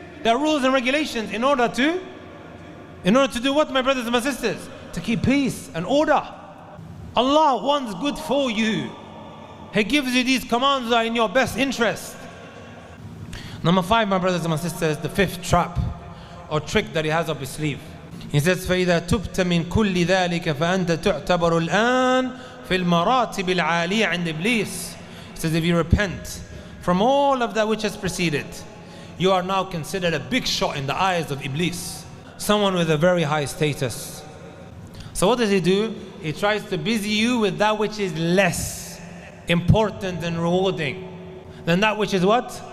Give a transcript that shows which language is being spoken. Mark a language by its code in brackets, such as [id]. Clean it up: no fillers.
[en] There are rules and regulations in order to do what, my brothers and my sisters? To keep peace and order. Allah wants good for you. He gives you these commands that are in your best interest. Number 5, my brothers and my sisters, the 5th trap or trick that he has up his sleeve. He says, [ar] فَإِذَا تُبْتَ مِنْ كُلِّ ذَلِكَ فَأَنْتَ تُعْتَبَرُ الْآنِ فِي الْمَرَاتِبِ الْعَالِيَةِ عِنْدَ إِبْلِيسِ. [en] He says, if you repent from all of that which has preceded, you are now considered a big shot in the eyes of Iblis, someone with a very high status. So what does he do? He tries to busy you with that which is less important and rewarding than that which is what?